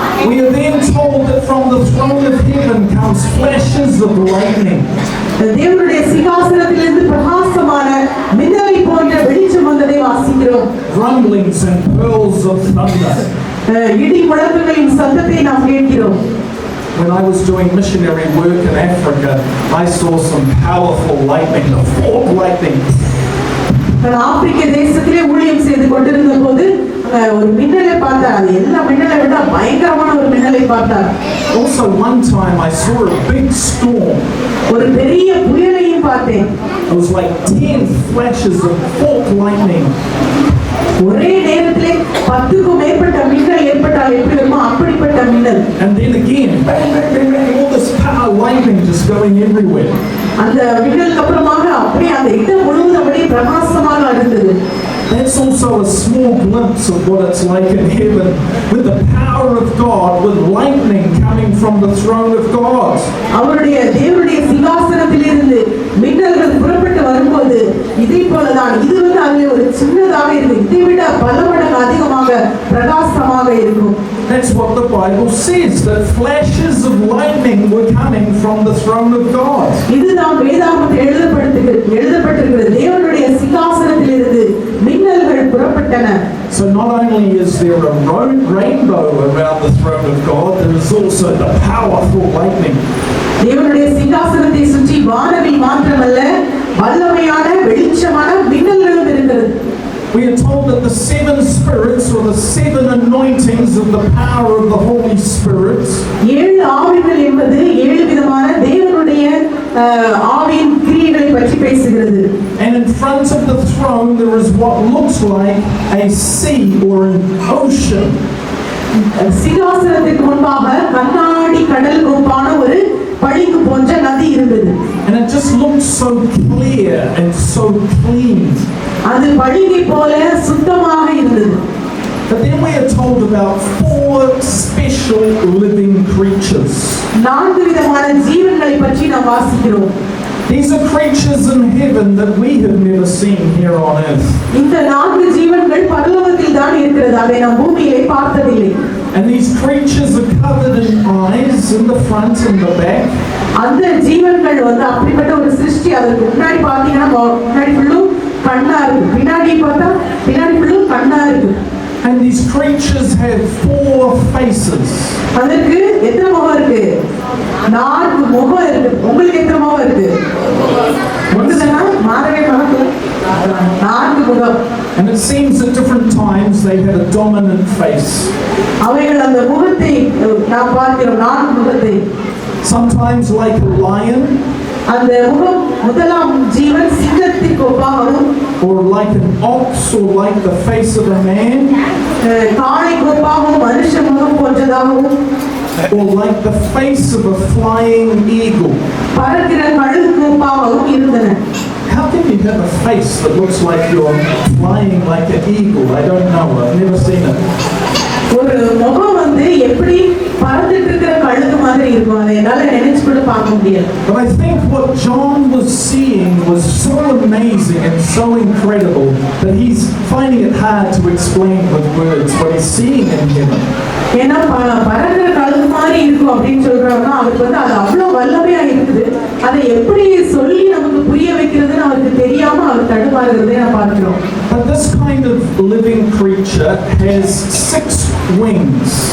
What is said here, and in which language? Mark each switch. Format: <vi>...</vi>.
<en>We are then told that from the throne of heaven comes flashes of lightning.</en> <ta>தேவனுடைய சிங்காசனத்திலிருந்து பிரகாசமான மின்னலை போன்ற வெளிச்சம் வந்ததை வாசிக்கிறோம்.</ta> <en>Rumblings and pearls of thunder.</en> <ta>இடி முழக்கங்களின் சத்தத்தை நாம் கேட்கிறோம்.</ta> <en>When I was doing missionary work in Africa, I saw some powerful lightning, the fork lightning.</en> <ta>நான் ஆப்பிரிக்க தேசத்திலே ஊழியம் செய்து கொண்டிருந்த போது ஒரு மின்னலை பார்த்தார். அது எல்லா மின்னலை விட பயங்கரமான ஒரு மின்னலை பார்த்தார்.</ta> <en>Also one time I saw a big storm.</en> <ta>ஒரு பெரிய புயலையும் பார்த்தேன்.</ta> <en>It was like 10 flashes of fork lightning.</en> <ta>ஒரே நேரத்திலே 10க்கும் மேற்பட்ட மின்னல் ஏற்பட்டால் எப்படி வருமோ அப்படிப்பட்ட மின்னல்.</ta> <en>And then again, bang, bang, bang, bang, all this power lightning just going everywhere.</en> <ta>அந்த மின்னலுக்கு அப்புறமாக அப்படியே அந்த இடம் முழுவதும் அப்படியே பிரகாசமாக இருந்தது.</ta> <en>That's also a small glimpse of what it's like in heaven, with the power of God, with lightning coming from the throne of God.</en> <ta>அவருடைய தேவனுடைய சிங்காசனத்திலிருந்து மின்னல்கள் புறப்பட்டு வரும்போது இதை போலதான் இது அதில் ஒரு சின்னதாக இருக்கு, இதை விட பல மடங்கு அதிகமாக பிரகாசமாக இருக்கும்.</ta> <en>That's what the Bible says, that flashes of lightning were coming from the throne of God.</en> <ta>இதுதான் வேதாகமத்தில் எழுதப்பட்டிருக்கிறது. தேவனுடைய சிங்காசனத்திலிருந்து மின்னல்கள் புறப்பட்டன.</ta> <en>So not only is there a rainbow around the throne of God, there is also the powerful lightning.</en> <ta>தேவனுடைய சிங்காசனத்தை சுற்றி வானவில் மாத்திரமல்ல வல்லமையான வெளிச்சமான மின்னல்களும் இருக்கிறது.</ta> <en>We are told that the 7 spirits, or the 7 anointings of the power of the Holy Spirit,</en> <ta>7 ஆவிகள் என்பது 7 விதமான தேவனுடைய ஆவியின் கிரியைகளை பற்றி பேசுகிறது.</ta> <en>and in front of the throne there is what looks like a sea or an ocean.</en> <ta>சிங்காசனத்துக்கு முன்பாக கண்ணாடி கடல் கோப்பான ஒரு பளிங்கு போன்ற நதி இருந்தது.</ta> <en>And it just looked so clear and so clean.</en> <ta>அது பளிங்கை போல சுத்தமாக இருந்தது.</ta> <en>But then we are told about 4 special living creatures.</en> <ta>4 விதமான ஜீவன்களை பற்றி நாம் வாசிக்கிறோம்.</ta> <en>These are creatures in heaven that we have never seen here on earth.</en> <ta>இந்த 4 ஜீவன்கள் பரலோகத்தில் தான் இருக்கிறது, அதை நாம் பூமியிலே பார்த்ததில்லை.</ta> <en>And these creatures are covered in eyes in the front and the back.</en> <ta>அந்த ஜீவன்கள் அப்படிப்பட்ட ஒரு சிருஷ்டி. அதற்கு முன்னாடி பார்த்தீங்கன்னா முன்னாடி ஃபுல்லும் கண்ணா இருக்கு, பின்னாடி பார்த்தா பின்னாடி ஃபுல்லும் கண்ணா இருக்கு.</ta> <en>And these creatures have 4 faces.</en> <ta>அதற்கு எத்தனை முகம் இருக்கு? 4 முகம் இருக்கு. உங்களுக்கு எத்தனை முகம் இருக்கு? ஒண்ணுதானா? மாறவே மகத்துல 4 முகம்.</ta> <en>And it seems at different times they have a dominant face.</en> <ta>அவைகள் அந்த முகத்தை நாம் பார்க்கிறோம், 4 முகத்தை.</ta> <en>Sometimes like a lion,</en> <ta>அந்த முகம் முதலாம் ஜீவன் சிங்கத்திற்கு ஒப்பாகவும்,</ta> <en>or like an ox, or like the face of a man,</en> <ta>காளைக்கு ஒப்பாகவும், மனுஷ முகம் போன்றதாகவும்,</ta> <en>or like the face of a flying eagle.</en> <ta>பறக்கிற கழுகுக்கு ஒப்பாகவும் இருந்தன.</ta> <en>How can you have a face that looks like you're flying like an eagle? I don't know. I've never seen it.</en> <ta>ஒரு முகம் எப்படி பறந்துட்டு இருக்கிற கழுகு மாதிரி இருக்கும், அதை என்னால நினைச்சு கூட பார்க்க முடியாது.</ta> <en>But I think what John was seeing was so amazing and so incredible that he's finding it hard to explain with words what he's seeing in heaven.</en> <ta>ஏன்னா பறக்கிற கழுகு மாதிரி இருக்கும் அப்படின்னு சொல்றாங்கன்னா அவருக்கு அது அவ்வளவு வல்லமையா இருக்குது. அதை எப்படி சொல்லி நமக்கு புரிய வைக்கிறதுன்னு அவருக்கு தெரியாம அவர் தடுமாறுகிறதை நான் பார்க்கிறோம்.</ta> <en>But this kind of living creature has 6 wings.</en>